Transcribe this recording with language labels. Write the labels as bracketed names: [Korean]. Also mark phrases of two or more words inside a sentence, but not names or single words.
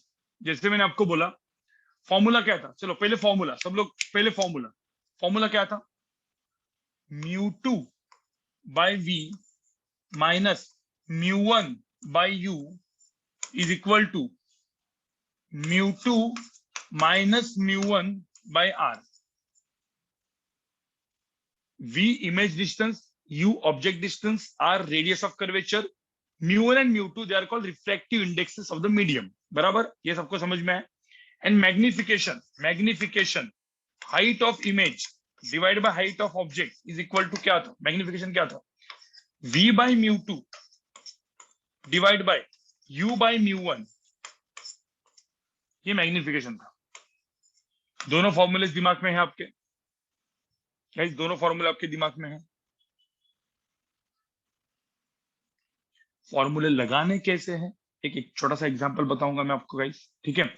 [Hindi] जैसे मैंने आपको बोला, फॉर्मूला क्या था, चलो पहले फॉर्मूला, सब लोग पहले फॉर्मूला, फॉर्मूला क्या था, [English] mu two by V minus mu one by U is equal to mu two minus mu one by R. V image distance, U object distance, R radius of curvature, mu1 and mu2 they are called refractive indexes of the medium. [Hindi] बराबर, ये सबको समझ में है। [English] And magnification, magnification, height of image divided by height of object is equal to [Hindi] क्या था, [English] magnification [Hindi] क्या था, [English] V by mu2 divided by U by mu1, [Hindi] ये मैग्निफिकेशन था। दोनों फॉर्मूले दिमाग में है आपके, गाइस दोनों फॉर्मूले आपके दिमाग में है। फॉर्मूले लगाने कैसे हैं एक छोटा सा एग्जांपल बताऊंगा मैं आपको गाइस, ठीक है।